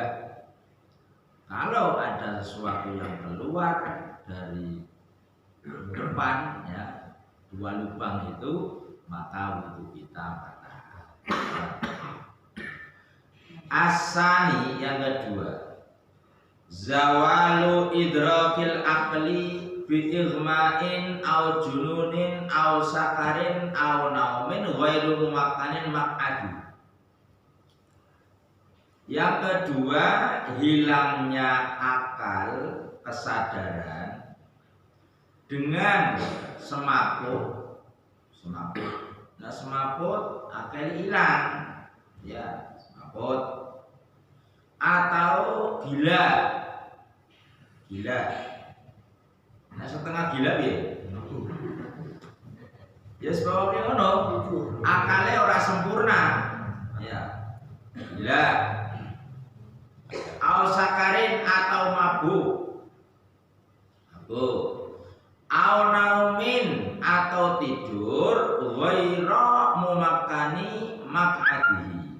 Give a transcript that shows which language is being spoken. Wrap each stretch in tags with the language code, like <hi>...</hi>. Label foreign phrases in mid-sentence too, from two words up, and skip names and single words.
<id>Kalau ada sesuatu yang keluar dari depan ya, dua lubang itu, maka wudu kita batal. Asani yang kedua,</id> <ar>زوال إدراك العقل بإغماء أو جنون أو سكر أو نوم غير ممكن مقعده.</ar> <id>Yang kedua, hilangnya akal, kesadaran dengan semaput. Nah, semaput akal hilang, ya, semaput. Atau gila. Nah, setengah gila ya.</id> <jv>Ya sebab ngono, akale ora sempurna.</jv> <id>Ya. Gila.</id> <ar>أو سكر</ar> <id>atau mabuk.</id> <ar>أو نوم</ar> <id>atau tidur</id> <ar>غير ممكن مقعده.</ar>